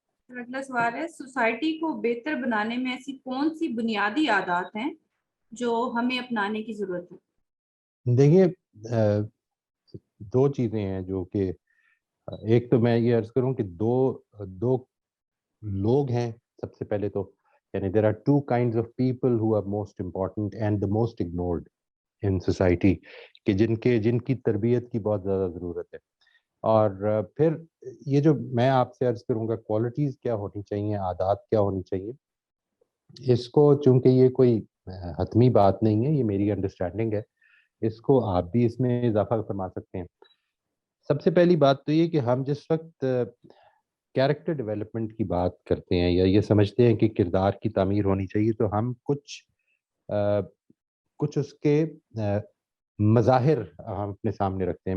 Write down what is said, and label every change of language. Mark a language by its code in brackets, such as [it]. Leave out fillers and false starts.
[ur] اگلا سوال ہے، سوسائٹی کو بہتر بنانے میں ایسی کون سی بنیادی عادات ہیں جو ہمیں اپنانے کی ضرورت ہے؟ دیکھیے دو چیزیں ہیں جو کہ ایک تو میں یہ عرض کروں کہ دو لوگ ہیں. سب سے پہلے تو یعنی [en] there are two kinds of people who are most important and the most ignored in society [ur] کہ جن کی تربیت کی بہت زیادہ ضرورت ہے. اور پھر یہ جو میں آپ سے عرض کروں گا کوالٹیز کیا ہونی چاہیے، عادات کیا ہونی چاہیے، اس کو چونکہ یہ کوئی حتمی بات نہیں ہے، یہ میری انڈرسٹینڈنگ ہے، اس کو آپ بھی اس میں اضافہ فرما سکتے ہیں. سب سے پہلی بات تو یہ کہ ہم جس وقت کیریکٹر ڈیولپمنٹ کی بات کرتے ہیں یا یہ سمجھتے ہیں کہ کردار کی تعمیر ہونی چاہیے، تو ہم کچھ اس کے مظاہر ہم اپنے سامنے رکھتے ہیں.